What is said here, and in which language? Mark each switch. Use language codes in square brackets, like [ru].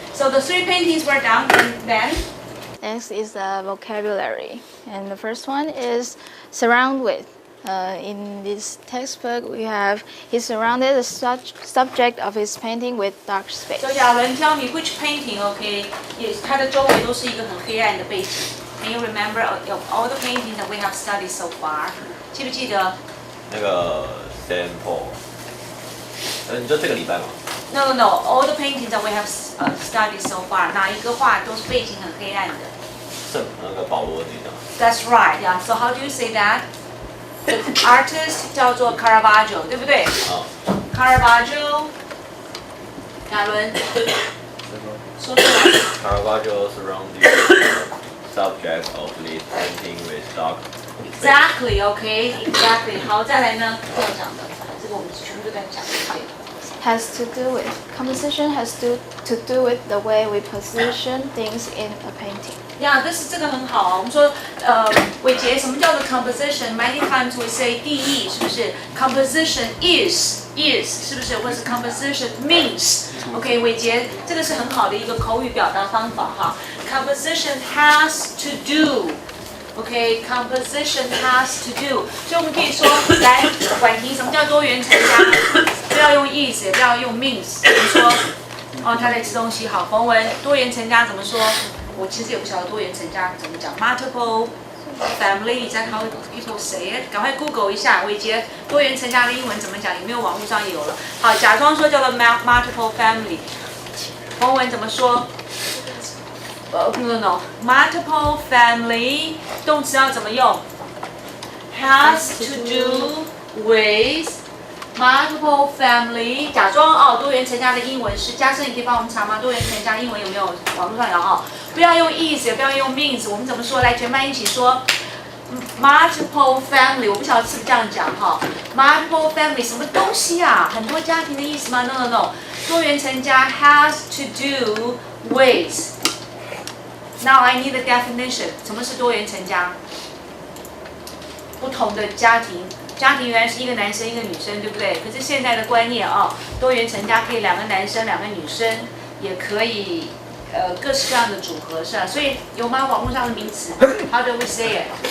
[en] So the three paintings were done, and then Next is the vocabulary, and the first one is surround with. In this textbook, we have he surrounded the subject of his painting with dark space. So 亚伦 tell me which painting, okay? [zh] 它的周围都是一个很黑暗的背景。 [en] Can you remember all the paintings that we have studied so far? [zh] 记不记得？那个 sample，你说这个礼拜吗？ [en] No. All the paintings that we have studied so far, [zh] 哪一个画都是背景很黑暗的。那个保罗那张。 [en] That's right, yeah. So how do you say that? The artist [zh] 叫做 [en] Caravaggio, [zh] 对不对？ Caravaggio， 亚伦，说出来。 [en] Caravaggio surrounded the subject of this painting with dark. Exactly, okay, exactly. [zh] 好，再来呢？这样讲的，这个我们全部都在讲。 [en] Has to do with composition has to do with the way we position things in a painting. Yeah, this [zh] 这个很好啊。我们说，伟杰，什么叫做 composition? [en] Many times we say [zh] 定义，是不是 [en] ？Composition is [zh] 是不是？或是 composition means？ OK， 伟杰，这个是很好的一个口语表达方法哈。 [en] Composition has to do。OK, composition has to do. [zh] 所以我们可以说，来，婉婷，什么叫多元成家？不要用 is， 也不要用 means。我们说，哦，他在吃东西。好，冯文，多元成家怎么说？我其实也不晓得多元成家怎么讲。 [en] Multiple family, is that how people say it? [zh] 赶快 Google 一下，伟杰，多元成家的英文怎么讲？有没有网络上也有了？好，假装说叫做 multiple family。冯文怎么说？ [en] No. Multiple family [zh] 动词要怎么用 [en] ？Has to do with multiple family。 [zh] 假装哦，多元成家的英文是，嘉生，你可以帮我们查吗？多元成家英文有没有网络上有哦？不要用 is， 也不要用 means， 我们怎么说？来，全班一起说 multiple family。我不晓得是不是这样讲哈 ？Multiple family 什么东西啊？很多家庭的意思吗 ？ [en] No。多元成家 has to do with。Now I need a definition. [zh] 什么是多元成家？不同的家庭，家庭原来是一个男生一个女生，对不对？可是现在的观念啊，多元成家可以两个男生两个女生，也可以各式各样的组合，是吧？所以有吗？网络上的名词 [en] ？How do we say it?